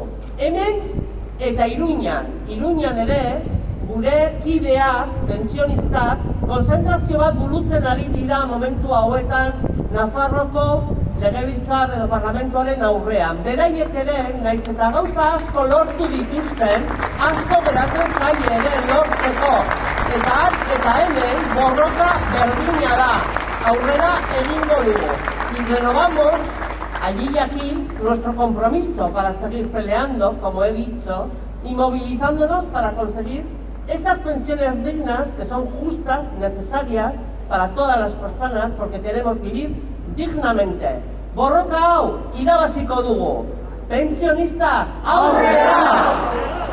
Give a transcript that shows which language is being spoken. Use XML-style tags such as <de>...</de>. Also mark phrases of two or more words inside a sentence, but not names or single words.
<eu>Hemen eta Iruñan ere, gure kideak, pentsionistak, konzentrazio bat burutzen ari dira momentu hauetan Nafarroko legebiltzar edo parlamentuaren aurrean. Beraiek ere, naiz eta gauza asko lortu dituzten, asko geratzen zaie ere lortzeko. Eta hemen borroka berdina da, aurrera egingo dugu.</eu> <es>Y renovamos allí y aquí nuestro compromiso para seguir peleando, como he dicho, y movilizándonos para conseguir esas pensiones dignas que son justas, necesarias para todas las personas, porque queremos vivir dignamente.</es> <eu>Borroka hau irabaziko dugu. Pensionista, aurrera!</eu>